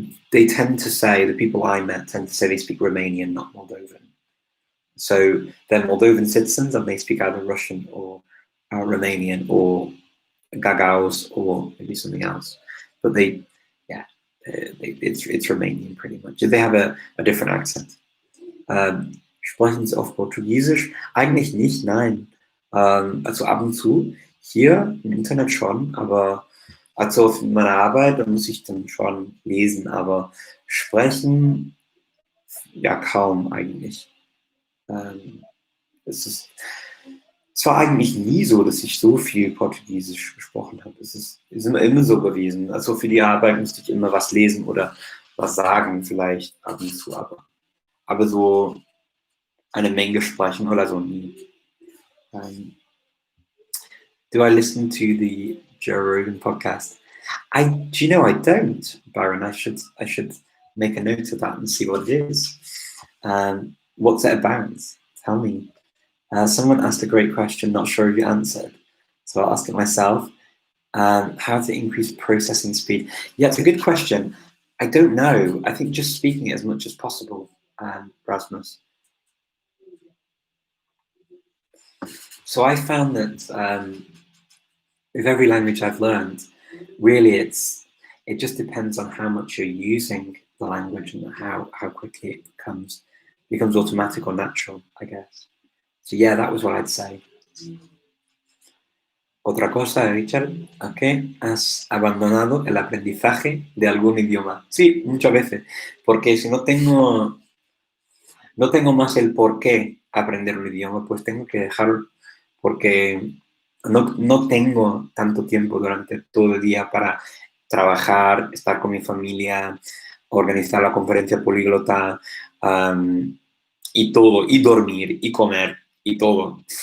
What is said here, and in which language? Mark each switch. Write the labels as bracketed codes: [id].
[en] They tend to say, the people I met tend to say they speak Romanian, not Moldovan. So they're Moldovan citizens and they speak either Russian or Romanian or Gagauz or maybe something else. But it's Romanian pretty much. They have a different accent. [de] Sprechen Sie auf Portugiesisch? Eigentlich nicht, nein. Also ab und zu. Hier im Internet schon, aber also auf meiner Arbeit, da muss ich dann schon lesen, aber sprechen ja kaum eigentlich. Es war eigentlich nie so, dass ich so viel Portugiesisch gesprochen habe. Es ist immer so gewesen. Also für die Arbeit musste ich immer was lesen oder was sagen, vielleicht ab und zu, aber so eine Menge sprechen oder so nie. [en] Do I listen to the Joe Rogan podcast? Do you know I don't, Byron? I should make a note of that and see what it is. What's it about? Tell me. Someone asked a great question, not sure if you answered. So I'll ask it myself. How to increase processing speed? Yeah, it's a good question. I don't know. I think just speaking it as much as possible, Rasmus. So I found that with every language I've learned, really it just depends on how much you're using the language and how quickly it becomes automatic or natural, I guess. So yeah, that was what I'd say. [es] Otra cosa, Richard, ¿ok? ¿Has abandonado el aprendizaje de algún idioma? Sí, muchas veces, porque si no tengo no tengo más el por qué aprender un idioma, pues tengo que dejarlo porque no tengo tanto tiempo durante todo el día para trabajar, estar con mi familia, organizar la conferencia políglota, y todo, y dormir, y comer, y todo.